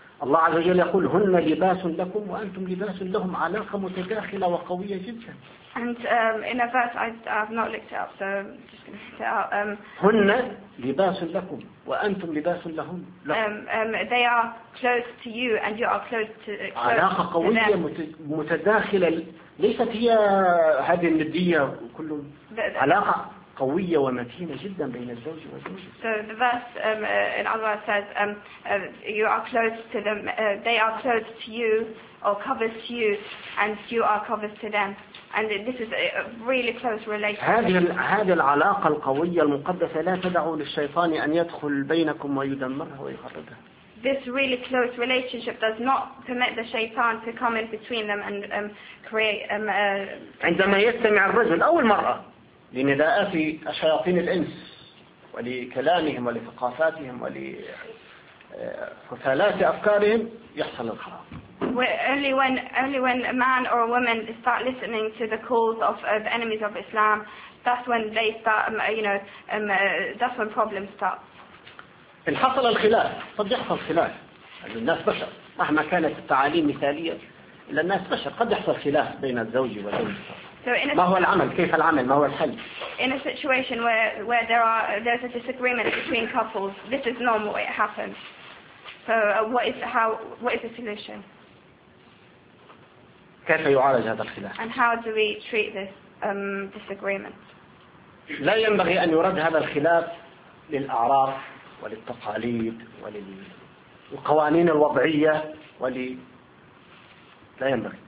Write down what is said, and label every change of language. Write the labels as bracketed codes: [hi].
[ar] الله عز وجل يقول هن لباس لكم وأنتم لباس لهم علاقة متداخلة وقوية جدا. [en] And in a verse I've not looked it up, so I'm just going to say that. [ar] هن لباس لكم وأنتم لباس لهم. [en] They are close to you and you are close to them. [ar] علاقة قوية متداخلة ليست هي هذه الندية كلهم. علاقة قوية ومتينة جدا بين الزوج والزوجة. [en] So the verse in other words says you are close to them. They are close to you or covers to you and you are covers to them. And this is a really close relationship. [ar] هذه العلاقة القوية المقدسة لا تدع للشيطان أن يدخل بينكم ويدمرها ويخربها. [en] This really close relationship does not permit the shaitan to come in between them and create. [ar] عندما يستمع الرجل أو المرأة لنداءات شياطين الإنس ولكلامهم ولثقافاتهم ولفثالات أفكارهم يحصل الحرام. [en] Only when a man or a woman start listening to the calls of enemies of Islam, that's when they start, that's when problems start. [ar] إن حصل الخلاف، قد يحصل خلاف. الناس بشر، مهما كانت التعاليم مثالية، إلا الناس بشر، قد يحصل خلاف بين الزوج والزوجة. [en] So [ar] ما هو العمل؟ كيف العمل؟ ما هو الحل؟ [en] In a situation where there's a disagreement between couples, this is normal. It happens. So what is the solution? [ar] كيف يعالج هذا الخلاف؟ [en] And how do we treat this disagreement? [ar] لا ينبغي أن يرد هذا الخلاف للأعراف وللتقاليد القوانين الوضعية ولي لا ينبغي.